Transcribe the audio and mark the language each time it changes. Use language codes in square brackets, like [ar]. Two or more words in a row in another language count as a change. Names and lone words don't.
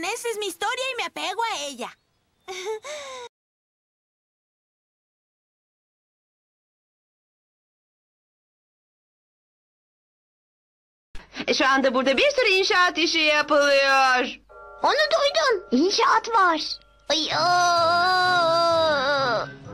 [es] Esa es mi historia y me apego a ella. [tr] Şu anda burada bir sürü inşaat işi yapılıyor. Onu duydum. İnşaat var. Ay, aa!